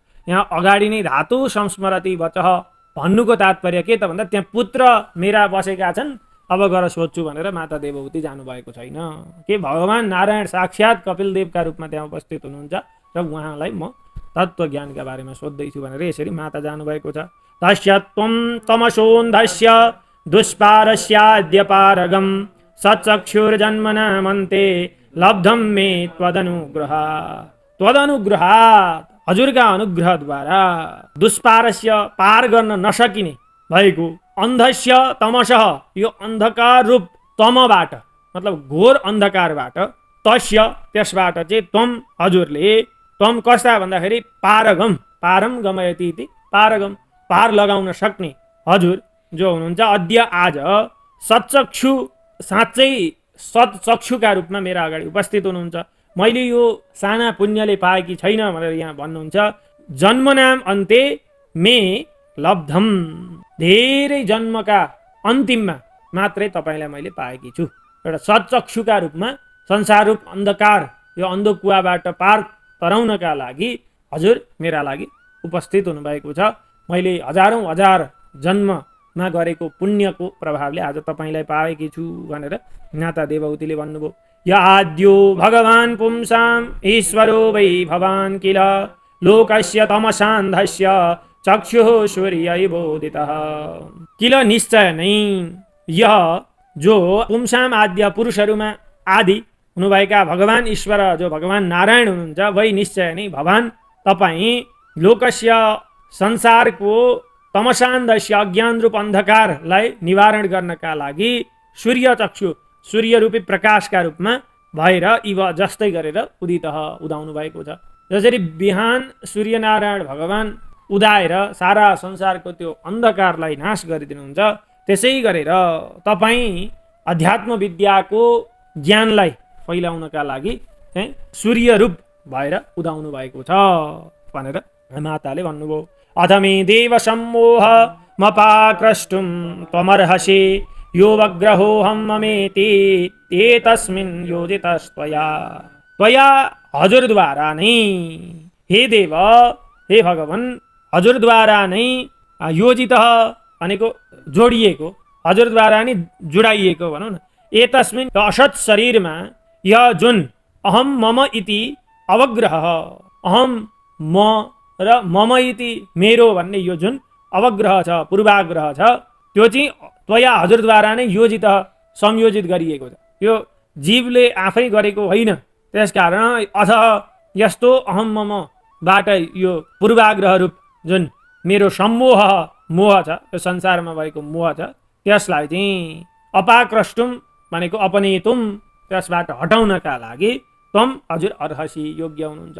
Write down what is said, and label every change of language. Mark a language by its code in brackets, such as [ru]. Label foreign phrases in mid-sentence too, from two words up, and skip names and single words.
[ne] यहाँ अगाडि नै [sa] धातु संस्मरति वचः [ne] भन्नुको तात्पर्य के त भन्दा त्यहाँ पुत्र मेरा बसेका छन्, अब गएर सोध्छु भनेर माता देवहूति जानुभएको छैन। के भगवान नारायण साक्षात् कपिलदेवका रूपमा त्यहाँ उपस्थित हुनुहुन्छ र उहाँलाई म तत्त्वज्ञानका बारेमा सोध्दैछु भनेर यसरी माता जानुभएको छ। [sa] तस्य त्वं तमसोन्धस्य दुष्पारस्याद्य पारगम सचक्षुर्जन्मना मन्ते लब्धम मे त्वदनुग्रहात् [ne] हजुरका अनुग्रहद्वारा [sa] दुष्पारस्य [ne] पार गर्न नसकिने भएको [sa] अन्धस्य तमसः [ne] यो अन्धकार रूप तमबाट मतलब घोर अन्धकारबाट तस्य त्यसबाट चाहिँ त्वम हजुरले त्वम कस्ता भन्दाखेरि पारगम [sa] पारम गमयति इति पारगम [ne] पार लगाउन सक्ने हजुर जो हुनुहुन्छ अद्य आज सचक्षु साँच्चै सचक्षुका रूपमा मेरा अगाडि उपस्थित हुनुहुन्छ। मैले यो साना पुण्यले पाएकी छैन भनेर यहाँ भन्नुहुन्छ। [sa] जन्मनाम अन्ते मे लब्धम [ne] धेरै जन्मका अन्तिममा मात्रै तपाईँलाई मैले पाएकी छु। एउटा सचक्षुका रूपमा संसार रूप अन्धकार यो अन्धकुवाबाट पार तराउनका लागि हजुर मेरा लागि उपस्थित हुनुभएको छ। मैले हजारौं हजार जन्ममा गरेको पुण्यको प्रभावले आज तपाईँलाई पाएकी छु भनेर माता देवहूतिले भन्नुभयो। [sa] य आद्यो भगवान् पुंसाम् ईश्वरो वै भवान् किल लोकस्य तमसान्धस्य चक्षुः सूर्यैवोदितः। [ne] किल निश्चय नै यह जो [sa] पुंसाम आद्य [ne] पुरुषहरूमा आदि हुनुभएका भगवान ईश्वर जो भगवान नारायण हुनुहुन्छ वै निश्चय नै भवान तपाईँ लोकस्य संसारको तमसान्धस्य अज्ञान रूप अन्धकारलाई निवारण गर्नका लागि सूर्य चक्षु सूर्य रूपी प्रकाशका रूपमा भएर इव जस्तै गरेर उदाउनु भएको छ। जसरी बिहान सूर्यनारायण भगवान उदाएर सारा संसारको त्यो अन्धकारलाई नाश गरिदिनुहुन्छ त्यसै गरेर तपाईँ अध्यात्म विद्याको ज्ञानलाई फैलाउनका लागि सूर्य रूप भएर उदाउनु भएको छ भनेर माताले भन्नुभयो। [sa] अथमे देव सम्मोह मपाक्रष्टुम त्वमर्हसि यो वग्रहोऽहं ममेति ते तस्मिन् योजितस्त्वया। [ne] त्वया हजुरद्वारा नै हे देव हे भगवान हजुरद्वारा नै योजितः भनेको जोडिएको हजुरद्वारा नै जुडाइएको भनौँ न। [sa] एतस्मिन् असत् [ne] शरीरमा यह जुन [sa] अहम मम इति अवग्रह अहम [ne] म र [sa] मम इति [ne] मेरो भन्ने यो जुन अवग्रह छ पूर्वाग्रह छ त्यो चाहिँ त्वया हजुरद्वारा नै योजित संयोजित गरिएको छ। यो जीवले आफै गरेको होइन। त्यसकारण अथ यस्तो अहम ममबाट यो पूर्वाग्रह रूप जुन मेरो सम्मोह मोह छ यो संसारमा भएको मोह छ त्यसलाई चाहिँ अपाक्रष्टुम भनेको अपनेतुम त्यसबाट हटाउनका लागि तम हजुर अर्हसी योग्य हुनुहुन्छ।